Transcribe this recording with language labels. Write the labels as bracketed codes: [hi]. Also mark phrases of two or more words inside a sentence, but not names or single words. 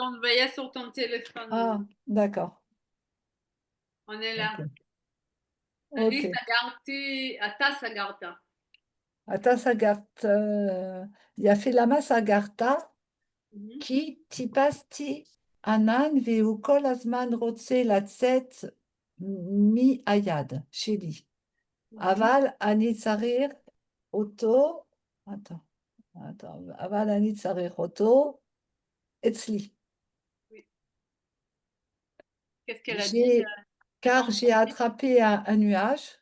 [fr] je t'envoie sur ton téléphone. Ah, d'accord. On est là. Ok. [he] אני סגרתי, אתה סגרת. [fr] Attends, Sagarta. Il y a fait [he] למה סגרת Mhm. qui תפסתי ענן והוא כל הזמן רוצה לצאת מהיד, Chéli. אבל אני צריך אותו. Attends. אבל אני צריך אותו. Etzli. [fr] Oui. Qu'est-ce qu'elle a dit? Car j'ai attrapé un nuage.